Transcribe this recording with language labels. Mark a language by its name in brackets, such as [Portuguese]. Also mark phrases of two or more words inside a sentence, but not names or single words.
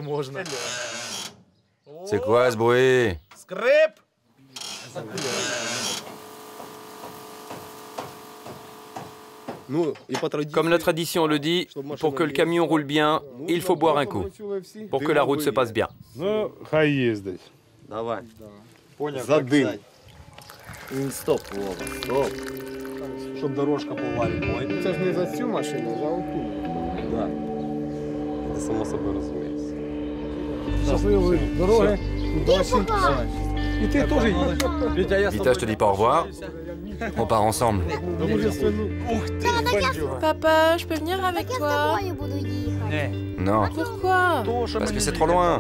[French] C'est quoi ce bruit? Comme la tradition le dit, pour que le camion roule bien, il faut boire un coup, pour que la route se passe bien. [Ukrainian] Стоп, Вова, стоп. Щоб дорожка повалювала. Це ж не за цю машину, за оту. Так. Це само собою розуміється. Щасливої дороги, удачі. І ти теж їдь. [French] Vita, je te dis pas au revoir. On part ensemble. Papa, je peux venir avec toi? Non, Pourquoi? parce que c'est trop loin.